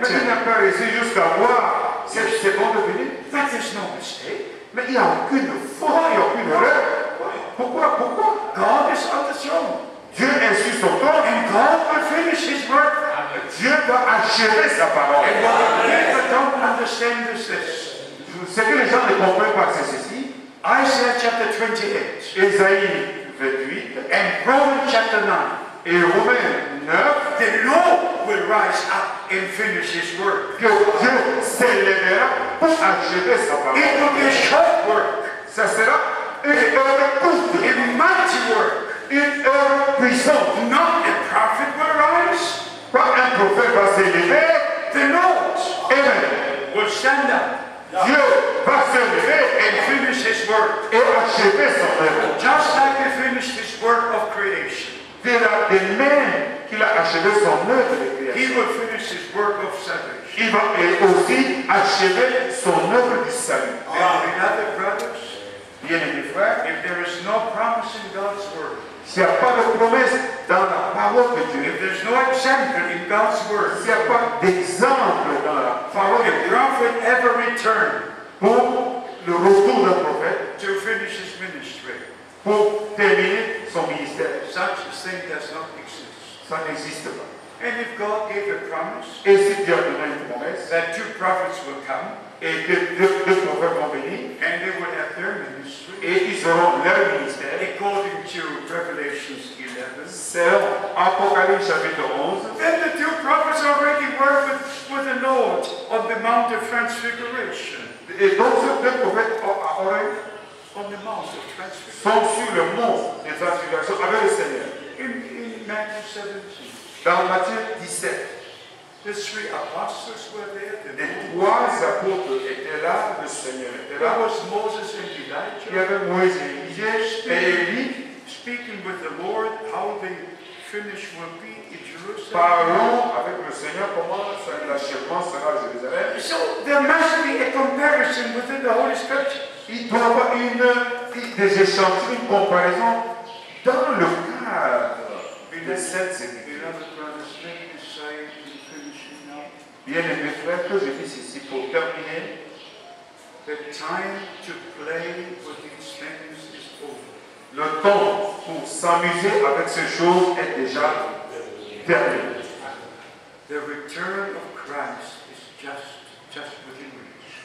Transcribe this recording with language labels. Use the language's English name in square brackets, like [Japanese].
[French] Mais il n'a pas réussi jusqu'à voir cette seconde venue. [English] But there's no mistake. [French] Mais il n'y a aucune faute, il n'y a aucune erreur. Pourquoi? [English] God is on the throne. [French] Dieu est sur son trône. [English] And God will finish his work. [French] Dieu va achever sa parole. [English] And what people don't understand is this. [French] Ce que les gens ne comprennent pas, c'est ceci. [English] Isaiah chapter 28 [French] Ésaïe 28 [English] and Romans chapter 9. [French] et Romains 9, [English] The Lord will rise up and finish his work. [French] que Dieu s'élèvera pour achever sa parole. [English] It will be a short work, [French] Ça sera une heure courte, [English] a mighty work. [French] une heure puissante. [English] Not a prophet will rise. [French] Pas un prophète va s'élever, [English] The Lord Amen. will stand up [French] Dieu va s'élever [English] and finish his work. [French] et achever son œuvre. [English] Just like he finished his work of creation. [French] De même qu'il a achevé son œuvre de [English] He [French] création, [English] will finish his work of salvation. [French] il va aussi achever son œuvre du salut. [English] Beloved brothers, [French] Bien-aimés frères, [English] if there is no promise in God's word, [French] s'il n'y a pas de promesse dans la parole de Dieu, [English] if there's no example in God's word, [French] s'il n'y a pas d'exemple dans la parole de [English] if [French] Dieu [English] prophet ever returned [French] pour le retour d'un prophète, [English] to finish his ministry, [French] pour terminer son ministère, [English] such a thing does not exist. [French] ça n'existe pas. [English] And if God gave a promise [French] Et si Dieu a donné une promesse, [English] that two prophets will come [French] et que deux prophètes vont venir, [English] and they will have their ministry, [French] et ils auront leur ministère, [English] according to Revelations 11, [French] selon Apocalypse chapitre 11, [English] then the two prophets already were with the Lord on the Mount of Transfiguration. [French] et donc ces deux prophètes [English] On the Mount of Transfiguration. [French] sont sur le mont des transfigurations avec le Seigneur. [English] In Matthew 17, [French] Dans Matthieu 17, [English] the three apostles were there. [French] les trois apôtres étaient là, le Seigneur était [English] There [French] là. [English] was Moses and [French] Il y [English] Elijah [French] avait Moïse et Élie, et Élie, [English] speaking with the Lord how the finish will be in Jerusalem. [French] parlons avec le Seigneur comment l'achèvement sera à Jérusalem. [English] So there must be a comparison within the Holy Scripture. [French] Il doit y avoir des échantillons, une comparaison dans le cadre de cette série. [English] Beloved brothers, let me say in finishing now, [French] Bien-aimés frères, que je dis ici pour terminer, [English] the time to play with these things is over. [French] le temps pour s'amuser avec ces choses est déjà terminé. [English] The return of Christ is just within reach.